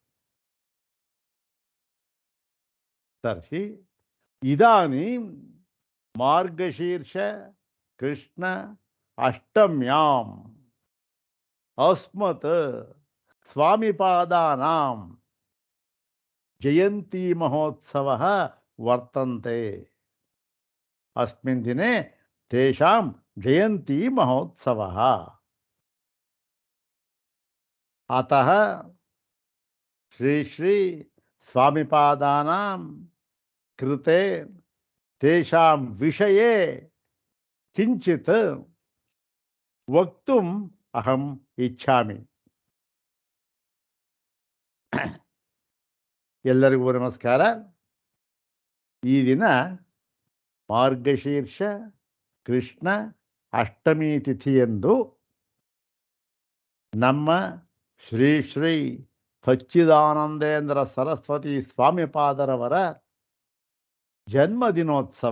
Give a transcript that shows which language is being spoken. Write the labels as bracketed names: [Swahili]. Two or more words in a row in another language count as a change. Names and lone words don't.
[Sanskrit] ತರ್ಹಿ ಇದಾನೀಂ ಮಾರ್ಗಶೀರ್ಷ ಕೃಷ್ಣ ಅಷ್ಟಮ್ಯಾಂ ಅಸ್ಮತ್ ಸ್ವಾಮಿಪಾದಾನಾಂ ಜಯಂತಿ ಮಹೋತ್ಸವಃ ವರ್ತಂತೆ. ಅಸ್ಮಿನ್ ದಿನೆ ತೇಷಾಂ ಜಯಂತಿ ಮಹೋತ್ಸವಃ. ಅತಃ ಶ್ರೀ ಶ್ರೀ ಸ್ವಾಮಿಪಾದಾನಾಂ ಕೃತೆ ತೇಷಾಂ ವಿಷಯೇ ಕಿಂಚಿತ್ ವಕ್ತುಂ ಅಹಂ ಇಚ್ಛಾಮಿ. [Kannada] ಎಲ್ಲರಿಗೂ ನಮಸ್ಕಾರ. ಈ ದಿನ ಮಾರ್ಗಶೀರ್ಷ ಕೃಷ್ಣ ಅಷ್ಟಮಿ ತಿಥಿಯಂದು ನಮ್ಮ ಶ್ರೀ ಶ್ರೀ ಸಚ್ಚಿದಾನಂದೇಂದ್ರ ಸರಸ್ವತಿ ಸ್ವಾಮಿಪಾದರವರ ಜನ್ಮದಿನೋತ್ಸವ.